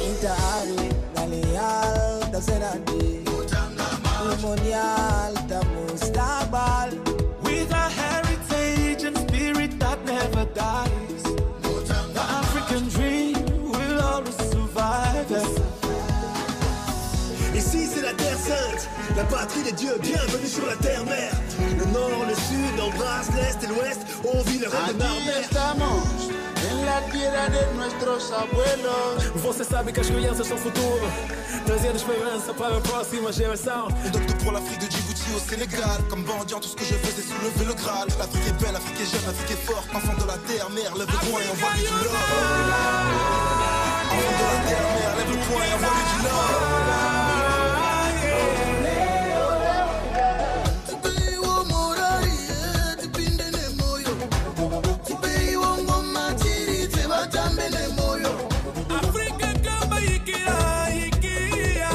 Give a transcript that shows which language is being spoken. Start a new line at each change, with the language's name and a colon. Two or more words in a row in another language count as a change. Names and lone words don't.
English: Intahari, Galeal, Taserandi, Umonial, Tamustabal. With a heritage and spirit that never dies, the African dream will always survive.
French: Ici c'est la terre sainte, la patrie des dieux, bienvenue sur la terre-mère. Le nord, le sud, embrasse l'est et l'ouest, on vit le rêve de
Spanish: Aquí
French: Narmer.
Spanish: estamos, en la tierra de nuestros abuelos.
Portuguese: Você sabe que as crianças são futuro, trazendo esperança para a próxima geração.
French: Et donc pour l'Afrique de Djibouti au Sénégal, comme bandit, tout ce que je fais c'est soulever le Graal. L'Afrique est belle, l'Afrique est jeune, l'Afrique est forte. Enfant de la terre, mère, lève le poing et envoie-lui du love. Enfant de la terre, mère, lève le poing et envoie-lui du love.
Swahili: Afrika kama ikia, ikia.